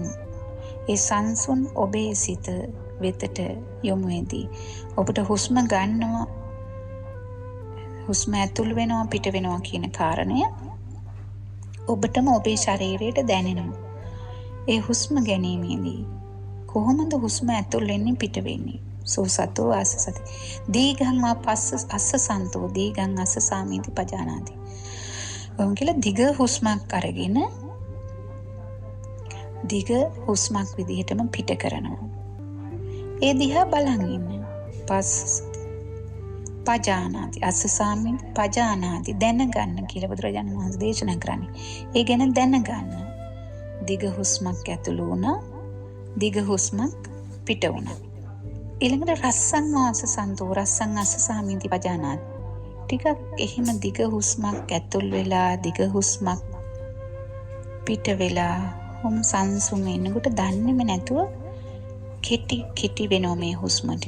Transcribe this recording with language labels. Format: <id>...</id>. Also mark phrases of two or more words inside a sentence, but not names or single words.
<si>ඒ සංසුන් ඔබේ සිත වෙතට යොමු වෙදී ඔබට හුස්ම ගන්නවා, හුස්ම ඇතුල් වෙනවා පිට වෙනවා කියන කාරණය ඔබටම ඔබේ ශරීරයට දැනෙනවා. ඒ හුස්ම ගැනීමේදී කොහොමද හුස්ම ඇතුල් වෙන්නේ පිට වෙන්නේ?</si> <pi>සෝ සතෝ ආස්ස සති. දීඝං වා පස්ස අස්ස සන්තෝ දීඝං අස්ස සාමීති පජානාති.</pi> <si>ඔවුන් කියලා දිග හුස්මක් අරගෙන දිග හුස්මක් විදිහටම පිට කරනවා. ඒ දිහා බලන් ඉන්න.</si> <pi>පස්ස පජානාති අස්ස සාමීති පජානාති</pi> <si>දැනගන්න කියලා බුදුරජාණන් වහන්සේ දේශනා කරන්නේ. ඒ ගැන දැනගන්න. දිග හුස්මක් ඇතුළු වුණා, දිග හුස්මක් පිට වුණා.</si> <pi>ඊළඟට රස්සං වාස සන්තෝ රස්සං අස්ස සාමීති පජානාති.</pi> <si>ටිකක් එහෙම දිග හුස්මක් ඇතුල් වෙලා දිග හුස්මක් පිට වෙලා හොම් සංසුන් වෙනකොට දන්නේම නැතුව කෙටි වෙනවා මේ හුස්ම ටික.</si>